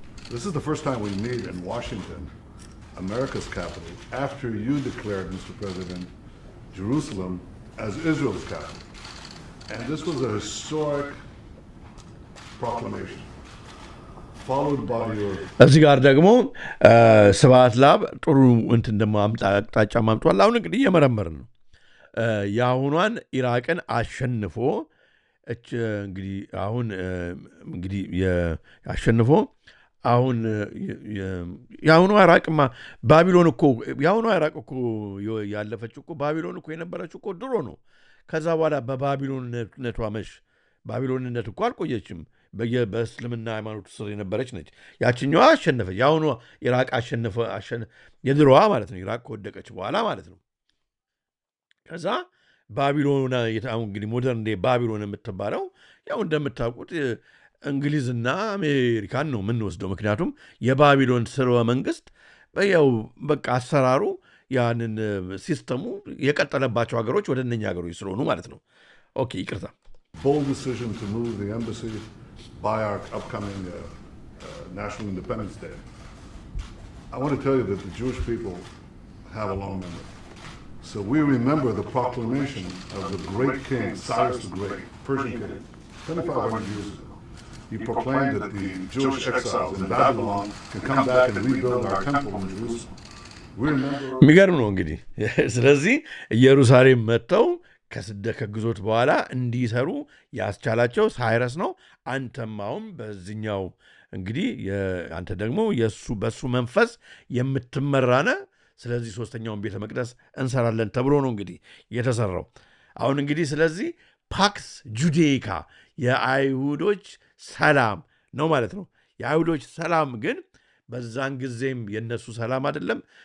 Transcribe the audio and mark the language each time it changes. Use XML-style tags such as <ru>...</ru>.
<en>This is the first time we meet in Washington, America's capital, after you declared, Mr. President, Jerusalem as Israel's capital. And this was a historic proclamation, followed by your...</en> <am>እዚህ ጋር ደግሞ ስብሐት ለአብ ጥሩ እንትን ደግሞ አቅጣጫ ማምጧል። አሁን እንግዲህ እየመረመርን ነው። የአሁኗን ኢራቅን አሸንፎ እንግዲህ አሁን እንግዲህ አሸንፎ አሁን የአሁኗ ኢራቅማ ባቢሎን እኮ የአሁኗ ኢራቅ እኮ ያለፈችው እኮ ባቢሎን እኮ የነበረችው እኮ ድሮ ነው። ከዛ በኋላ በባቢሎንነቷ ባቢሎንነት እኮ አልቆየችም። በእስልምና ሃይማኖት ስር የነበረች ነች። ያችኛዋ አሸነፈች። የአሁኗ ኢራቅ የድሮዋ ማለት ነው። ኢራቅ ከወደቀች በኋላ ማለት ነው። ከዛ ባቢሎን እንግዲህ</am> <en>ሞደርን ዴይ</en> <am>ባቢሎን የምትባለው ያው እንደምታውቁት እንግሊዝና አሜሪካን ነው የምንወስደው። ምክንያቱም የባቢሎን ስርወ መንግስት ያው በቃ አሰራሩ ያንን ሲስተሙ የቀጠለባቸው ሀገሮች ወደ እነኛ ሀገሮች ስለሆኑ ማለት ነው። ኦኬ ይቅርታ።</am> <en>Bold decision to move the embassy by our upcoming National Independence Day. I want to tell you that the Jewish people have a long memory. So we remember the proclamation of the great king, Cyrus the Great, Persian king, 2,500 years ago. He proclaimed that the Jewish exiles in Babylon can come back and rebuild our temple in Jerusalem. We remember...</en> <am>የሚገርም ነው እንግዲህ። ስለዚህ ኢየሩሳሌም መጥተው ከግዞት በኋላ እንዲሰሩ ያስቻላቸው ሳይረስ ነው። አንተማውም በዚህኛው እንግዲህ አንተ ደግሞ በሱ መንፈስ የምትመራነ ስለዚህ ሶስተኛውን ቤተ መቅደስ እንሰራለን ተብሎ ነው እንግዲህ የተሰራው። አሁን እንግዲህ ስለዚህ ፓክስ ጁዴይካ የአይሁዶች ሰላም ነው ማለት ነው። የአይሁዶች ሰላም ግን በዛን ጊዜም የነሱ ሰላም አይደለም።</am>